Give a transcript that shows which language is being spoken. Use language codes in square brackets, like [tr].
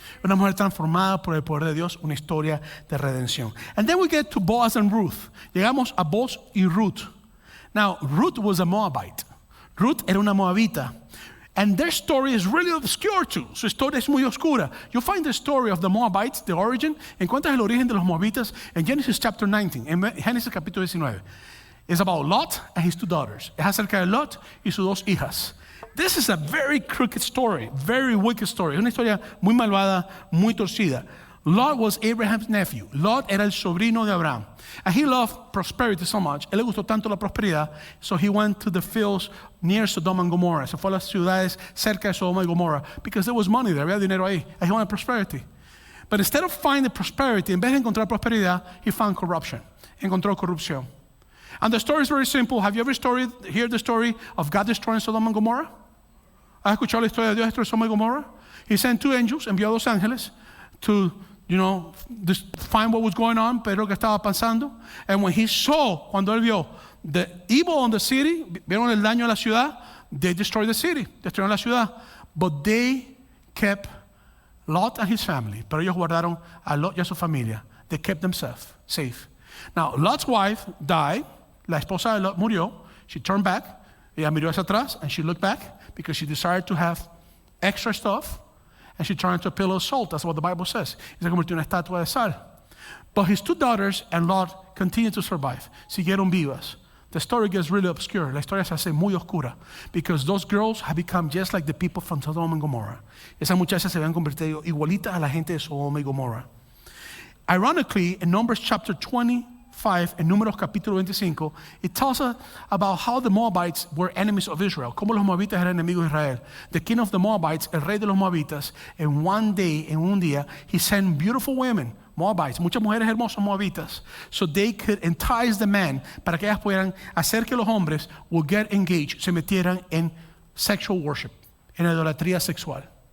[es] Una mujer transformada por el poder de Dios, una historia de redención. [en] And then we get to Boaz and Ruth. [es] Llegamos a Boaz y Ruth. [en] Now, Ruth was a Moabite. [es] Ruth era una moabita. [en] And their story is really obscure too. [es] Su historia es muy oscura. [en] You find the story of the Moabites, the origin. [es] Encuentras el origen de los moabitas en [en] Genesis chapter 19. [es] En Génesis capítulo 19. [en] It's about Lot and his two daughters. [es] Es acerca de Lot y sus dos hijas. [en] This is a very crooked story, very wicked story. [es] Es una historia muy malvada, muy torcida. [en] Lot was Abraham's nephew. [es] Lot era el sobrino de Abraham. [en] And he loved prosperity so much. [es] Él le gustó tanto la prosperidad. [en] So he went to the fields near Sodom and Gomorrah. [es] Se fue a las ciudades cerca de Sodoma y Gomorra. [en] Because there was money there. [es] Había dinero ahí. [en] And he wanted prosperity. But instead of finding prosperity, [es] en vez de encontrar prosperidad, [en] he found corruption. [es] Encontró corrupción. [en] And the story is very simple. Have you ever heard the story of God destroying Sodom and Gomorrah? [es] ¿Has escuchado la historia de Dios destruyendo Sodoma y Gomorra? [en] He sent two angels, [es] envió dos ángeles [en] to, find what was going on, [es] pero lo que estaba pasando. [en] And when he saw, [es] cuando él vio [en] the evil on the city, [es] vieron el daño a la ciudad, [en] they destroyed the city, [es] destruyeron la ciudad. [en] But they kept Lot and his family, [es] pero ellos guardaron a Lot y a su familia. [en] They kept themselves safe. Now, Lot's wife died, [es] la esposa de Lot murió, [en] she turned back, [es] ella miró hacia atrás, [en] and she looked back, because she desired to have extra stuff, and she turned into a pillow of salt. That's what the Bible says. [es] Y se convirtió en una estatua de sal. [en] But his two daughters and Lot continued to survive. [es] Siguieron vivas. [en] The story gets really obscure. [es] La historia se hace muy oscura, [en] because those girls have become just like the people from Sodom and Gomorrah. [es] Esas muchachas se habían convertido igualitas a la gente de Sodoma y Gomorra. [en] Ironically, in Numbers chapter 25, [es] en Números capítulo 25, [en] it tells us about how the Moabites were enemies of Israel. [es] Cómo los Moabitas eran enemigos de Israel. [en] The king of the Moabites, [es] el rey de los Moabitas, en un día, [en] he sent beautiful women, Moabites, [es] muchas mujeres hermosas Moabitas, [en] so they could entice the men, [es] para que ellas pudieran hacer que los hombres [en] would get engaged, [es] se metieran en [en] sexual worship, [es] en idolatría sexual.